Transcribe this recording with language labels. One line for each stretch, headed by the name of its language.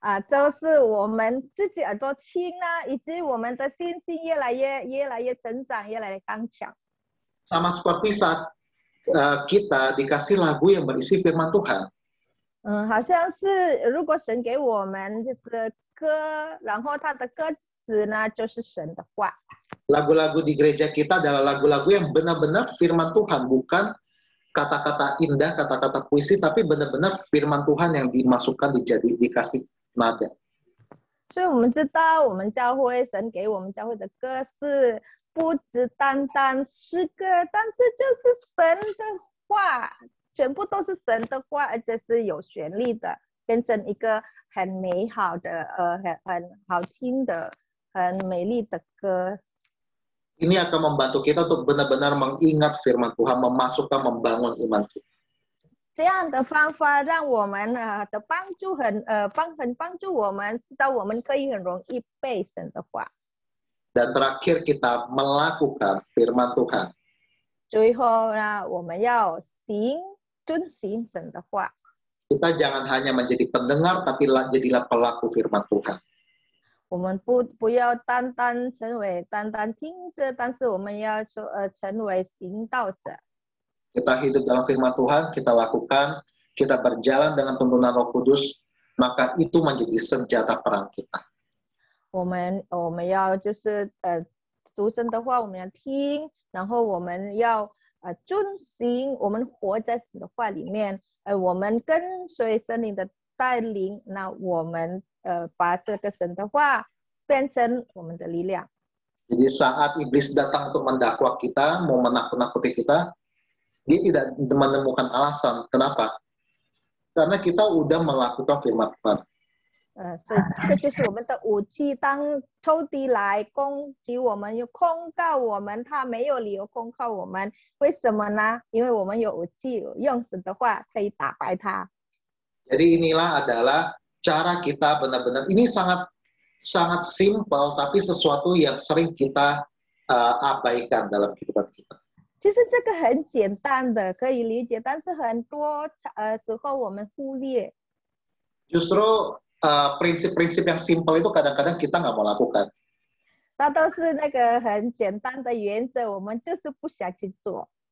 Chinese: 就是我们自己耳朵听呢，以及我们的信心越来越成长，越来越刚强。
Indonesian: Sama seperti saat kita dikasih lagu yang berisi firman Tuhan.
Chinese: 好像是如果神给我们这个歌，然后它的歌词呢就是神的话。
Indonesian: Lagu-lagu di gereja kita adalah lagu-lagu yang benar-benar firman Tuhan, bukan kata-kata indah, kata-kata puisi, tapi benar-benar firman Tuhan yang dimasukkan dikasih nada.
Chinese: 所以我们知道，我们教会神给我们教会的歌是不只单单诗歌，但是就是神的话，全部都是神的话，而且是有旋律的，变成一个很美好的很好听的、很美丽的歌。
Indonesian: Ini akan membantu kita untuk benar-benar mengingat firman Tuhan, memasukkan, membangun iman kita.
Chinese: 这样的方法让我们的帮助帮助我们，知道我们可以很容易背神的话。
Indonesian: Dan terakhir kita melakukan firman Tuhan.
Chinese: 最后呢，我们要遵行神的话。
Indonesian: Kita jangan hanya menjadi pendengar, tapi jadilah pelaku firman Tuhan.
Chinese: 我们不要单单成为单单听着，但是我们要成为行道者。
Indonesian: Kita hidup dalam firman Tuhan, kita lakukan, kita berjalan dengan tuntunan Roh Kudus, maka itu menjadi senjata perang kita.
Chinese: 我们要就是读神的话，我们要听，然后我们要遵行，我们活在神的话里面，我们跟随神灵的带领，那我们把这个神的话变成我们的力量。
Indonesian: Jadi saat iblis datang untuk mendakwa kita, mau menakut-nakuti kita, dia tidak menemukan alasan. Kenapa? Karena kita udah melakukan firman Tuhan.
Chinese: 所以这就是我们的武器。当仇敌来攻击我们，又控告我们，他没有理由控告我们，为什么呢？因为我们有武器，用神的话可以打败他。
Indonesian: Jadi inilah adalah cara kita benar-benar, ini sangat simpel, tapi sesuatu yang sering kita abaikan dalam kehidupan kita.
Chinese: 其实这个很简单的，可以理解，但是很多时候我们忽略。
Indonesian: Justru prinsip-prinsip yang simpel itu kadang-kadang kita nggak mau lakukan.
Chinese: 那都是那个很简单的原则，我们就是不想去做。